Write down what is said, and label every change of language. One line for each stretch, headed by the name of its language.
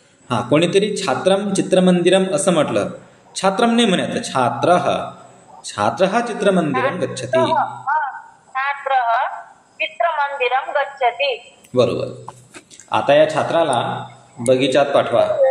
Marathi: हा, कोणीतरी छात्रम चित्रमंदिरम असं म्हटलं. छात्रम नाही म्हणायचं, छात्रः.
Sanskrit: छात्रः चित्रमंदिरम गच्छति. छात्रः चित्रमंदिरं गच्छति.
Marathi: बरोबर. आता या छात्राला बगीचात पाठवा.